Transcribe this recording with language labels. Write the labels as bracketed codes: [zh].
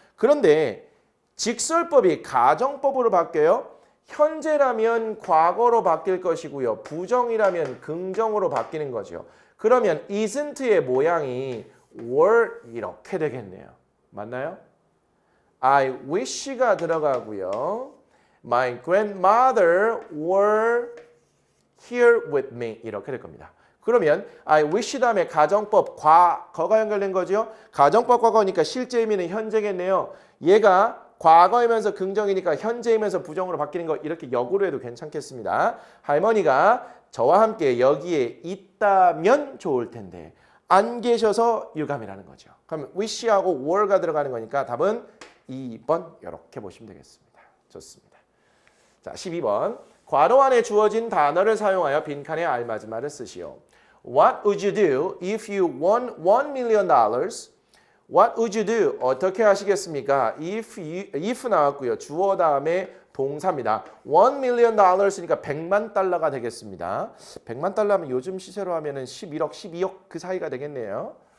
[ko] 그런데 직설법이 가정법으로 바뀌어요. 현재라면 과거로 바뀔 것이고요. 부정이라면 긍정으로 바뀌는 거죠. 그러면 isn't의 모양이 were 이렇게 되겠네요. 맞나요? I wish가 들어가고요. [en] My grandmother were here with me [ko] 이렇게 될 겁니다. 그러면 I wish 다음에 가정법 과거가 연결된 거죠. 가정법 과거니까 실제 의미는 현재겠네요. 얘가 과거이면서 긍정이니까 현재이면서 부정으로 바뀌는 거 이렇게 역으로 해도 괜찮겠습니다. 할머니가 저와 함께 여기에 있다면 좋을 텐데 안 계셔서 유감이라는 거죠. 그럼 wish하고 were가 들어가는 거니까 답은 2번 이렇게 보시면 되겠습니다. 좋습니다. 자, 12번. 괄호 안에 주어진 단어를 사용하여 빈칸에 알맞은 말을 쓰시오. [en] What would you do if you won $1 million? What would you do? [ko] 어떻게 하시겠습니까? if 나왔고요. 주어 다음에 동사입니다. $1 million 쓰니까 100만 달러가 되겠습니다. 100만 달러면 요즘 시세로 하면은 11억, 12억 그 사이가 되겠네요.